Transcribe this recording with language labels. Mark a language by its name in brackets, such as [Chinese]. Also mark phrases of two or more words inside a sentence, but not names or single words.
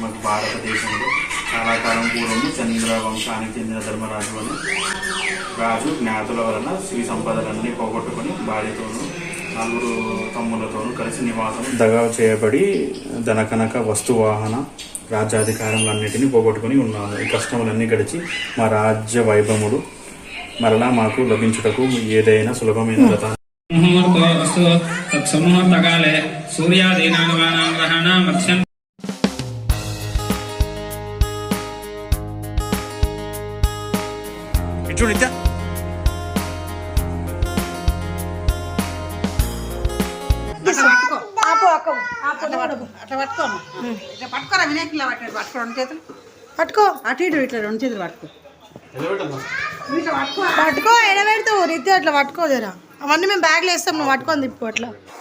[Telugu] భారతదేశంలో చాలా కాలం పూర్వము చంద్రవంశానికి చెందిన ధర్మరాజు అని రాజు జ్ఞాతుల వలన శ్రీ సంపదలన్నీ పోగొట్టుకుని భార్యతోనూ 4 తమ్ములతోనూ కలిసి నివాసం దగా చేయబడి ధనకనక వస్తువాహన రాజ్యాధికారములన్నిటినీ పోగొట్టుకుని ఉన్నాము. ఈ కష్టములన్నీ గడిచి మా రాజ్య వైభవములు మరలా మాకు లభించుటకు ఏదైనా సులభమైన వ్రతాన్ని [Sanskrit] मुहूर्तो तत्समुहूर्तकाले सूर्यादीनां ग्रहाणां मत्स्यं [Telugu] నిత్య ఆపు అక్కడ పట్టుకో అట్లా పట్టుకోమ్మా ఇట్లా పట్టుకోరా వినాయకులా పట్టుకో రెండు చేతులు పట్టుకో అటు ఇటు ఇట్లా రెండు చేతులు పట్టుకో ఇట్లా పట్టుకో పట్టుకో ఎడబెడతావు రీతి అట్లా పట్టుకో జరా అవన్నీ మేము బ్యాగ్లో వేస్తాం నువ్వు పట్టుకొని తిప్పు అట్లా